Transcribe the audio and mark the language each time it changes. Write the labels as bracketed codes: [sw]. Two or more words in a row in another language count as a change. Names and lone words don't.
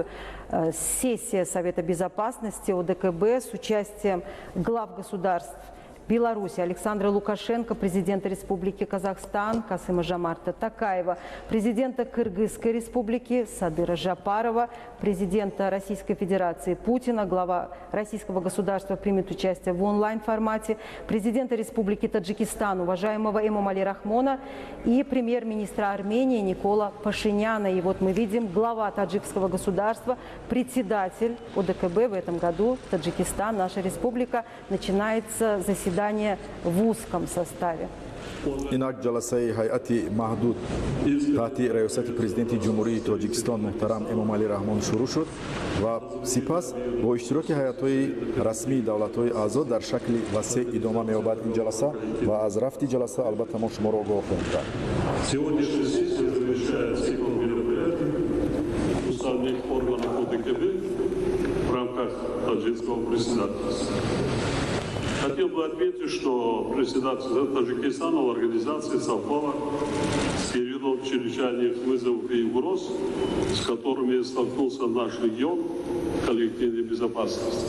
[ru] Сессия Совета Безопасности ОДКБ с участием глав государств Беларуси Александра Лукашенко, президента Республики Казахстан Касыма-Жомарта Токаева, президента Кыргызской Республики Садыра Жапарова, президента Российской Федерации Путина, глава российского государства примет участие в онлайн-формате, президента Республики Таджикистан, уважаемого Эмомали Рахмона и премьер-министра Армении Никола Пашиняна. И вот мы видим глава таджикского государства, председатель ОДКБ в этом году, Таджикистан, наша республика, начинается заседание в узком составе. [tg] инак ҷаласаи ҳайати маҳдуд таҳти раёсати президенти ҷумҳурии Тоҷикистон муҳтарам Эмомали Раҳмон шурӯъ шуд ва сипас бо иштироки ҳайатҳои расмии давлатҳои аъзо дар шакли васеъ идома меёбад ин ҷаласа ва аз рафти ҷаласа албатта мо шуморо огоҳ хоҳем кард. [ru] Сегодняшняя сессия завершает цикл мероприятий уставных органов ОДКБ в рамках таджикского председательства. Хотел бы отметить, что председательство Таджикистана в организации совпало с периодом чрезвычайных вызовов и угроз, с которыми столкнулся наш регион коллективной безопасности.